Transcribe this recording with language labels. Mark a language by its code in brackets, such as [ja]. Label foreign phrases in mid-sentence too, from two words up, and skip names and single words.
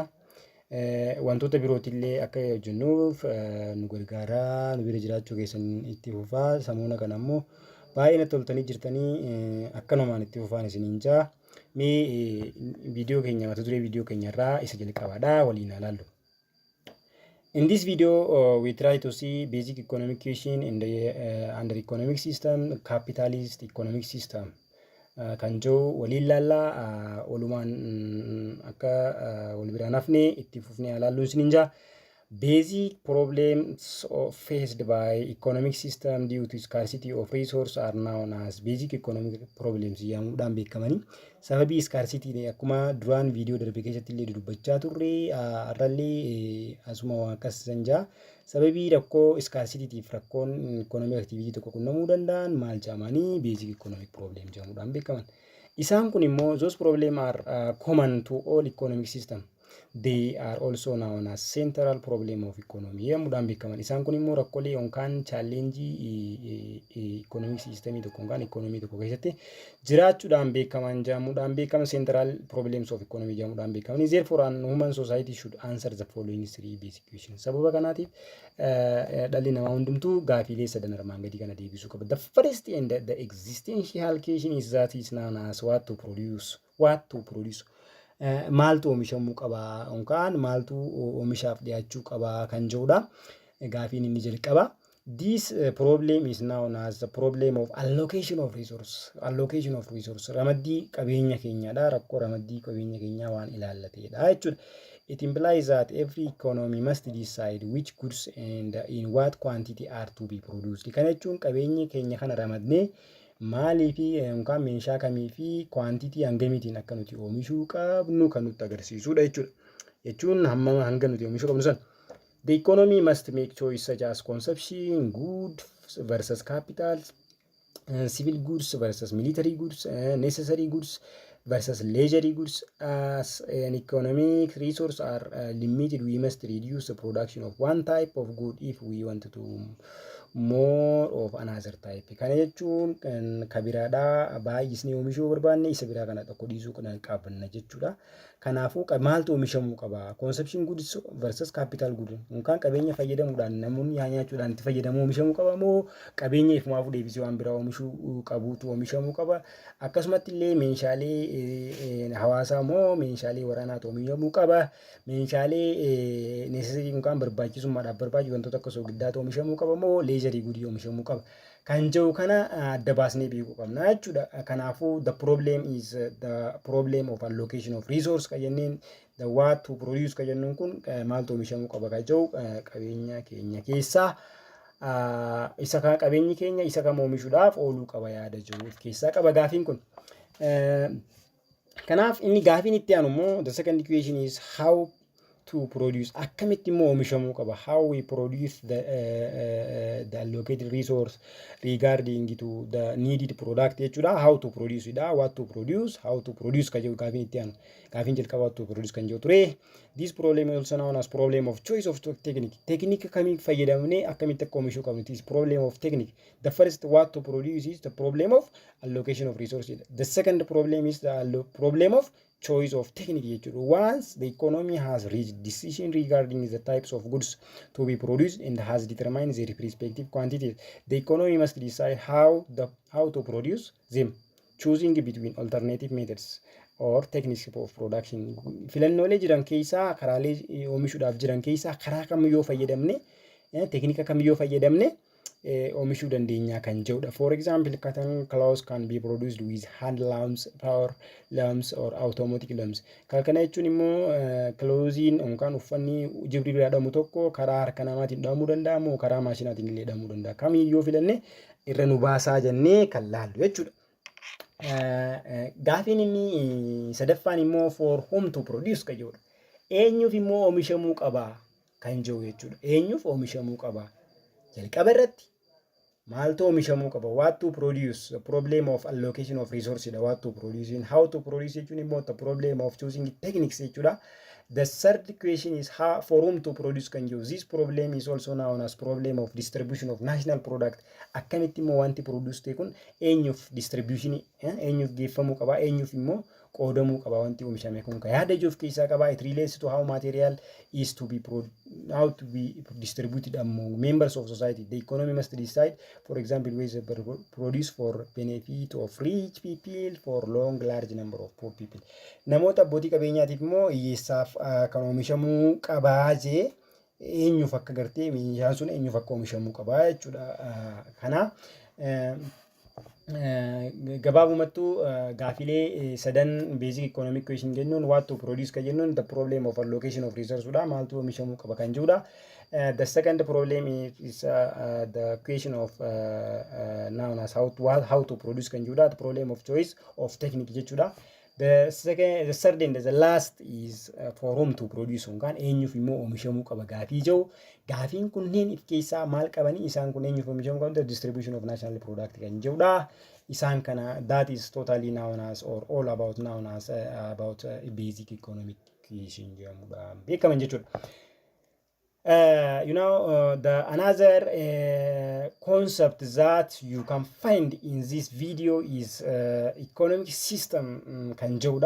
[om] Wantoota birootillee akka hojjennuuf nu gargaaraa nu bira jiraachuu keessan itti fufaa samuuna kana immoo baay'ee natti toltanii jirtanii akkanumaan itti fufaan isiniin jaa. Mee viidiyoo keenya mata duree viidiyoo keenya irraa isa jalqabaadha waliin ilaallu. [en] In this video we try to see basic economic question in the under economic system, capitalist economic system. [om] Kan jiru waliin ilaallaa walumaan akka wal biraan hafne itti fufnee ilaalluun isiniin jaa. [en] Basic problems faced by economic system due to scarcity of resource are known as basic economic problems [om] jedhamuudhaan beekamanii. Sababii scarcity akkuma duraan viidiyoo darbe keessatti illee dubbachaa turre har'allee asuma waan akkasisan jaa. Sababii rakkoo scarcity rakkoon [en] economic activity [om] tokko qunnamuu danda'an maal jedhamanii [en] basic economic problem [om] jedhamuudhaan beekaman. Isaan kun immoo [en] those problem are common to all economic system. They are also known as central problem of economy [om] jedhamuudhaan beekaman. Isaan kun immoo rakkoolee yookaan challenge [en] economic system [om] tokko yookaan economy tokko keessatti jiraachuudhaan beekaman jedhamuudhaan beekaman [en] central problems of economy [om] jedhamuudhaan beekaman. [en] Therefore an human society should answer the following three basic questions. [om] Sababa kanaatiif dhalli namaa hundumtuu gaafiilee sadan armaan gadii kana deebisuu qaba. [en] The first and the existential question is that is known as what to produce. [om] Maaltu oomishamuu qabaa yookaan maaltu oomishaaf dhiyaachuu qabaa kan jedhudha. Gaafiin inni jalqaba. [en] This problem is known as the problem of allocation of resource. [om] Ramaddii qabeenya keenyaadha. Rakkoo ramaddii qabeenya keenyaa waan ilaallateedha jechuudha. [en] It implies that every economy must decide which goods and in what quantity are to be produced. [om] Kana jechuun qabeenyi keenya kana ramadnee maalii fi yookaan meeshaa kamii fi quantity hangamiitiin akka nuti oomishuu qabnu kan nutti agarsiisudha jechuudha. Jechuun hamma hanga nuti oomishuu qabnu sana. [en] The economy must make choice such as consumption goods versus capital, civil goods versus military goods, necessary goods versus leisure goods. As an economic resource are limited, we must reduce the production of one type of good if we want to more of another type. [om] Kana jechuun kabiraadhaa baay'isnee oomishuu barbaanne isa biraa kana tokko dhiisuu qabna jechuudha. Kanaafuu maaltu oomishamuu qaba? [en] Consumption goods versus capital goods. [om] Yookaan qabeenya fayyadamuudhaan namoonni nyaachuudhaan itti fayyadamu oomishamuu qaba moo qabeenya ifumaafuu deebisee waan biraa oomishuu qabuutu oomishamuu qaba? Akkasumatti illee meeshaalee hawaasaa moo meeshaalee waraanaatu oomishamuu qaba? Meeshaalee necessary yookaan barbaachisummaadhaaf barbaachisu wantoota akka soogiddaatu oomishamuu qaba moo [en] leisure goods [om] oomishamuu qaba? Kan jiru kana adda baasnee beekuu qabna jechuudha. Kanaafuu [en] the problem is the problem of allocation of resource [om] kan jenneen [en] the what to produce [om] kan jennuun kun maaltu oomishamuu qaba kan jiru qabeenya keenya keessaa isa kan qabeenyi keenya isa kam oomishuudhaaf ooluu qaba yaada jiru keessaa qaba gaafiin kun. Kanaaf inni gaafiin itti aanu immoo [en] the second question is how to produce [om] akkamitti immoo oomishamuu qaba, [en] how we produce the allocated resource regarding to the needed product [om] jechuudha. [en] How to produce [om] dha, [en] what to produce, how to produce [om] kan jedhu gaafiin itti aanu, gaafiin jalqaba [en] what to produce [om] kan jedhu ture. [en] This problem is also known as problem of choice of technique. [om] Technique kamii fayyadamnee akkamitti akka oomishuu qabnu, [en] it is problem of technique. The first what to produce is the problem of allocation of resources. The second problem is the problem of choice of technique. Once the economy has reached decision regarding the types of goods to be produced and has determined their respective quantities, the economy must decide how to produce them, choosing between alternative methods or techniques of production. [om] Filannoolee jiran keessaa karaalee oomishuudhaaf jiran keessaa karaa kamiyyuu fayyadamne, teknika kamiyyuu fayyadamne oomishuu dandeenya kan jedhudha. [en] For example, cotton cloth can be produced with hand looms, power looms or automatic looms. [om] Kan kana jechuun immoo clothiin yookaan uffanni jibriil jedhamu tokko karaa harka namaatiin dhahamuu danda'amu, karaa maashinaatiin illee dhahamuu danda'a. Kamiyyuu filanne irra nu baasaa jennee kan laallu jechuudha. Gaafiin inni sadaffaan immoo [en] for whom to produce [om] kan jedhudha. Eenyuuf immoo oomishamuu qaba kan jedhu jechuudha. Eenyuuf oomishamuu qaba? Jalqaba irratti maaltu oomishamuu qaba? [en] What to produce, the problem of allocation of resources, what to produce and how to produce [om] jechuun immoo [en] the problem of choosing techniques [om] jechuudha. [en] The third question is how for whom to produce [om] kan jedhu. [en] This problem is also known as problem of distribution of national product. [om] Akkamitti immoo wanti produce ta'e kun eenyuuf distribution, eenyuuf geeffamuu qaba, eenyuuf immoo qoodamuu qaba wanti oomishame kun kan yaada ijoof keessaa qaba. [en] It relates to how material is to be distributed among members of society. The economy must decide, for example, whether produce for benefit of rich people for long large number of poor people. [om] Namoota abbootii qabeenyaatiif immoo hiyyeessaaf kan oomishamuu qabaa jee eenyuuf akka gartee meeshaan sun eenyuuf akka oomishamuu qabaa jechuudha. Kana gabaabumattuu gaafilee sadan [en] basic economic question [om] jennuun [en] what to produce [om] kan jennuun [en] the problem of allocation of resources [om] dha, maaltu oomishamuu qaba kan jedhudha. [en] The second problem is the question of known as how to produce [om] kan jedhudha, [en] the problem of choice of technique [om] jechuudha. [en] The third and the last is for whom to produce [om] kan eenyuuf immoo oomishamuu qaba gaafii jiru. Gaafiin kunneen if keessaa maal qabanii isaan kun eenyuuf oomishamuu qabu? [en] The distribution of national product [om] kan jedhudha. Isaan kana [en] that is totally known as or all about known as about basic economic question [om] jedhamudha. Beekaman jechuudha. [en] The another concept that you can find in this video is economic system [om] kan jedhudha.